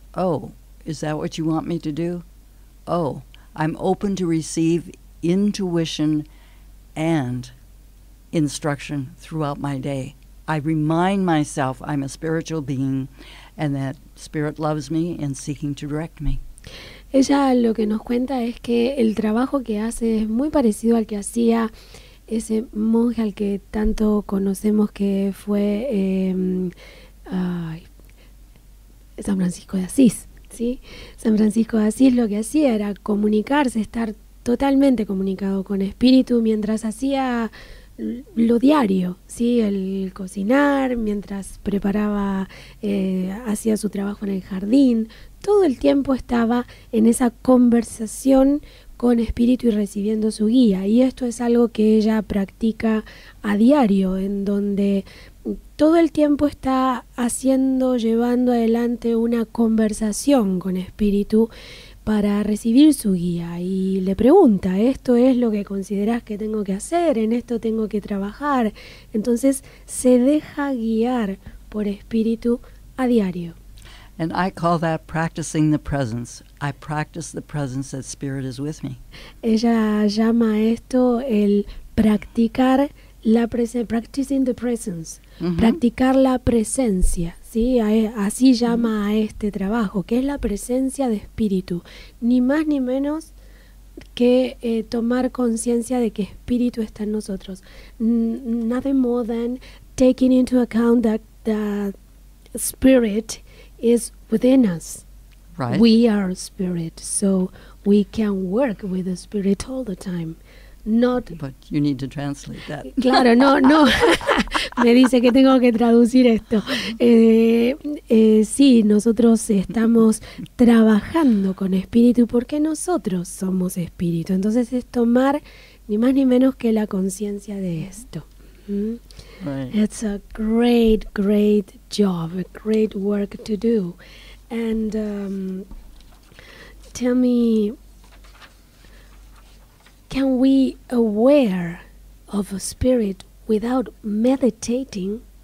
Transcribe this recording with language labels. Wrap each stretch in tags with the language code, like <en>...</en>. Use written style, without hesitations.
<en>Oh, is that what you want me to do? Oh, I'm open to receive intuition and instruction throughout my day. I remind myself I'm a spiritual being and that Spirit loves me and seeking to direct me.</en> <es>Ella lo que nos cuenta es que el trabajo que hace es muy parecido al que hacía ese monje al que tanto conocemos, que fue San Francisco de Asís, ¿sí? San Francisco de Asís lo que hacía era comunicarse, estar totalmente comunicado con Espíritu mientras hacía lo diario, ¿sí? El cocinar, mientras preparaba, hacía su trabajo en el jardín. Todo el tiempo estaba en esa conversación con Espíritu y recibiendo su guía. Y esto es algo que ella practica a diario, en donde todo el tiempo está llevando adelante una conversación con Espíritu para recibir su guía. Y le pregunta, ¿esto es lo que consideras que tengo que hacer? ¿En esto tengo que trabajar? Entonces se deja guiar por Espíritu a diario.</es> <en>And I call that practicing the presence. I practice the presence that Spirit is with me.</en> <es>Ella llama a esto el practicar la presencia,</es> <en>practicing the presence,</en> <es>practicar la presencia, ¿sí? Así llama a este trabajo, que es la presencia de Espíritu, ni más ni menos que tomar conciencia de que Espíritu está en nosotros.</es> <en>Nothing more than taking into account that the Spirit is within us. Right. We are Spirit, so we can work with the Spirit all the time. Not, but you need to translate that.</en> <es>Claro, no. Me dice que tengo que traducir esto. Sí, nosotros estamos trabajando con Espíritu porque nosotros somos Espíritu. Entonces es tomar ni más ni menos que la conciencia de esto.</es> <en>Right. It's a great job, a great work to do. And tell me, can we aware of a spirit without meditating?</en>